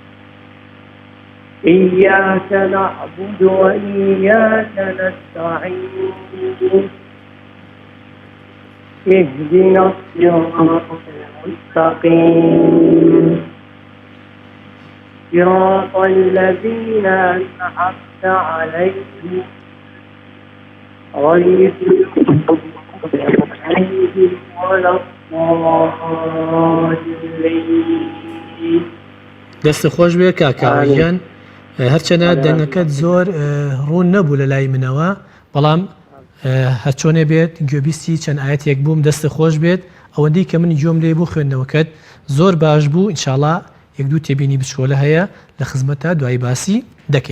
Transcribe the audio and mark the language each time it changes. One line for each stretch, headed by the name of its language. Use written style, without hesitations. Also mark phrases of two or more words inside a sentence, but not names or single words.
Arabic: إياك نعبد وإياك نستعين اهدنا الصراط المستقيم صراط الذين أنعمت عليهم غير المغضوب عليهم ولا الضالين.
Central Kurdish: دەست خۆش بێ کاکاوەیان هەرچەنە دەنگەکەت زۆر ڕوون نەبوو لە لای منەوە بەڵام هەرچۆنێ بێت گوێبیستی چەند ئاەتێک بووم دەست خۆش بێت ئەوەندەی کە منی گوێم لێ بوو خوێندنەوەکەت زۆر باش بوو ئینشاڵڵا یەک دوو تێبینی بچکۆلە هەیە لە خزمەتە دوای باسی دەکەین.